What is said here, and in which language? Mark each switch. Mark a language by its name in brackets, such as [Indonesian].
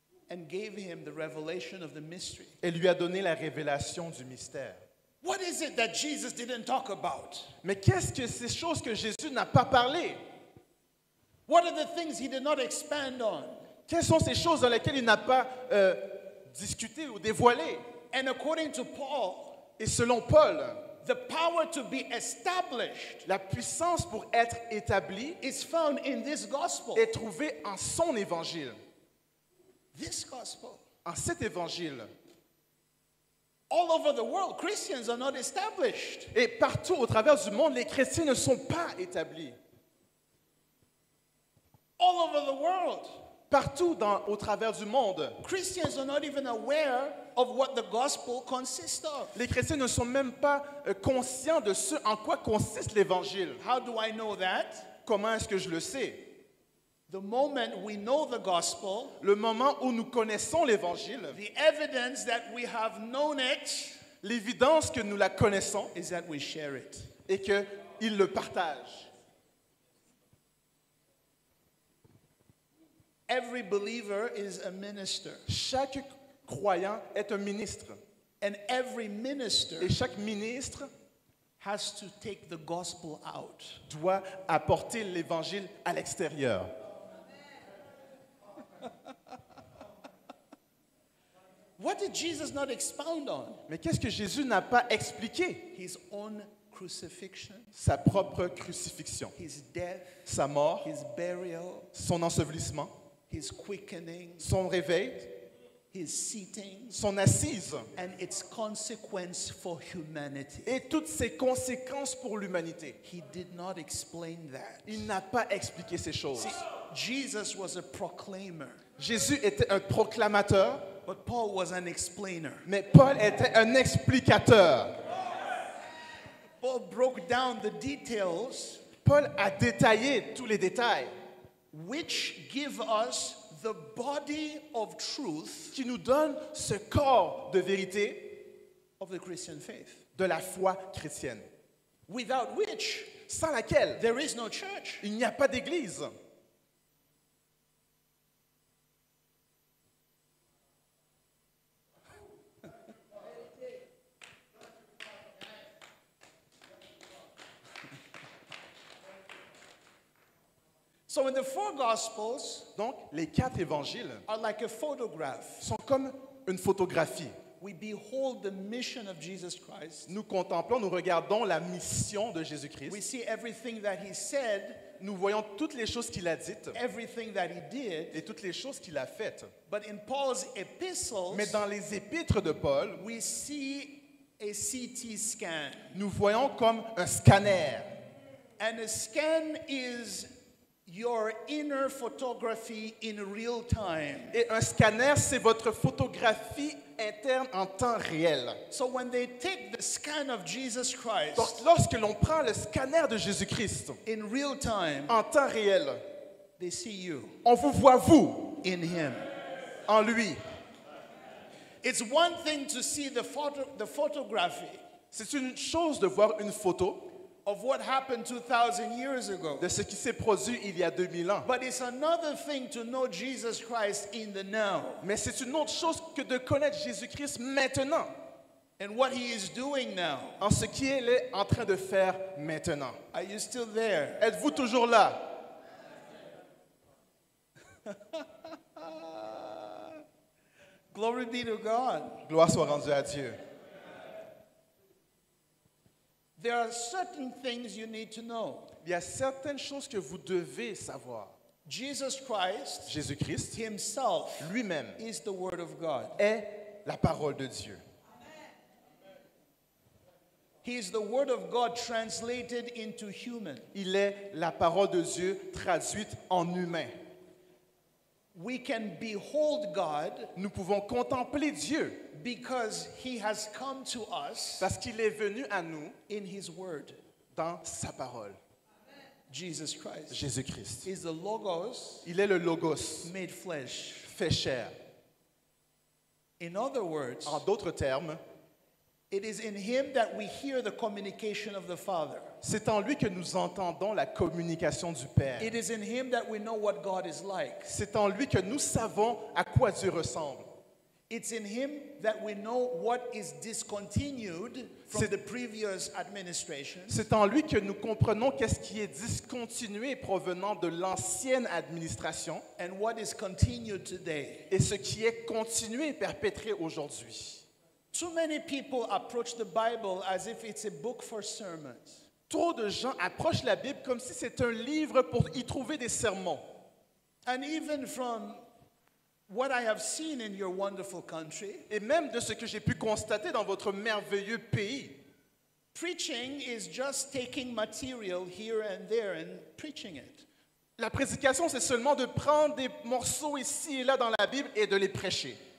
[English] and gave him the revelation of the mystery. [French] et lui a donné la révélation du mystère. [English] What is it that Jesus didn't talk about? [French] Mais qu'est-ce que ces choses que Jésus n'a pas parlé? [English] What are the things he did not expand on? [French] Quelles sont ces choses dans lesquelles il n'a pas discuté ou dévoilé? [English] And according to Paul, [French] Et selon Paul, [English] the power to be established [French] la puissance pour être établie [English] is found in this gospel. [French] est trouvée en son évangile. [English] This gospel. [French] En cet évangile. [English] All over the world, Christians are not established. [French] Et partout au travers du monde, les chrétiens ne sont pas établis. [English] All over the world, [French] Partout au travers du monde, [English] Christians are not even aware of what the gospel consists of. [French] les chrétiens ne sont même pas conscients de ce en quoi consiste l'évangile. [English] How do I know that? [French] Comment est-ce que je le sais? [English] The moment we know the gospel, [French] Le moment où nous connaissons l'évangile, [English] the evidence that we have known it [French] l'évidence que nous la connaissons [English] is that we share it. [French] et qu'il le partage. [English] Every believer is a minister, [French] Chaque croyant est un ministre. [English] and every minister [French] Et chaque ministre [English] has to take the gospel out. [French] doit apporter l'évangile à l'extérieur. [English] What did Jesus not expound on? [French] Mais qu'est-ce que Jésus n'a pas expliqué? [English] His own crucifixion, [French] Sa propre crucifixion, [English] his death, [French] sa mort, [English] his burial, [French] son ensevelissement, [English] his quickening, [French] son réveil, [English] his seating, [French] son assise [English] and its consequence for humanity. [French] et toutes ses conséquences pour l'humanité. [English] He did not explain that. [French] Il n'a pas expliqué ces choses. [English] See, Jesus was a proclaimer, [French] Jésus était un proclamateur, [English] but Paul was an explainer. [French] mais Paul était un explicateur. [English] Paul broke down the details [French] Paul a détaillé tous les détails [English] which give us the body of truth [French] qui nous donnent ce corps de vérité [English] of the Christian faith, [French] de la foi chrétienne, [English] without which [French] sans laquelle [English] there is no church. [French] il n'y a pas d'église. [English] So in the four gospels [French] Donc, les 4 évangiles [English] are like a photograph. [French] sont comme une photographie. [English] We behold the mission of Jesus Christ. [French] Nous contemplons, nous regardons la mission de [English] We [French] Jésus-Christ. [English] see everything that he said, [French] Nous voyons toutes les choses qu'il a dites [English] everything that he did. [French] et toutes les choses qu'il a faites. [English] But in Paul's epistles, [French] Mais dans les épîtres de Paul, [English] we see a CT scan. [French] nous voyons comme un scanner. [English] And a scan is your inner photography in real time. [French] Et un scanner, c'est votre photographie interne en temps réel. [English] So when they take the scan of Jesus Christ [French] Donc, lorsque l'on prend le scanner de Jésus-Christ [English] in real time, [French] en temps réel, [English] they see you [French] on vous voit, vous, [English] in him. [French] en lui. [English] It's one thing to see the photography, [French] C'est une chose de voir une photo, [English] of what happened 2,000 years ago. [French] de ce qui s'est produit il y a 2000 ans. [English] But it's another thing to know Jesus Christ in the now [French] Mais c'est une autre chose que de connaître Jésus-Christ maintenant, [English] and what he is doing now. [French] en ce qu'il est en train de faire maintenant. [English] Are you still there? [French] Êtes-vous toujours là? [English] Glory be to God. [French] Gloire soit rendue à Dieu. [English] There are certain things you need to know. [French] Il y a certaines choses que vous devez savoir. [English] Jesus Christ [French] Jésus-Christ [English] himself [French] lui-même [English] is the Word of God. [French] est la parole de Dieu. [English] He is the Word of God translated into human. [French] Il est la parole de Dieu traduite en humain. [English] We can behold God [French] Nous pouvons contempler Dieu [English] because he has come to us [French] parce qu'il est venu à nous [English] in his Word. [French] dans sa parole. [English] Jesus Christ [French] Jésus-Christ. [English] is the Logos [French] Il est le Logos [English] made flesh. [French] fait chair. [English] In other words, [French] En d'autres termes, [English] it is in him that we hear the communication of the Father. [French] c'est en lui que nous entendons la communication du Père. [English] It is in him that we know what God is like. [French] C'est en lui que nous savons à quoi Dieu ressemble. [English] It's in him that we know what is discontinued from [French] C'est- [English] the previous administrations. [French] C'est en lui que nous comprenons qu'est-ce qui est discontinué provenant de l'ancienne administration [English] And what is continued today. [French] et ce qui est continué et perpétré aujourd'hui. [English] Too many people approach the Bible as if it's a book for sermons. [French] Trop de gens approchent la Bible comme si c'est un livre pour y trouver des sermons. [English] And even from what I have seen in your wonderful country, [French] Et même de ce que j'ai pu constater dans votre merveilleux pays, [English] preaching is just taking material here and there and preaching it. [French] la prédication, c'est seulement de prendre des morceaux ici et là dans la Bible et de les prêcher.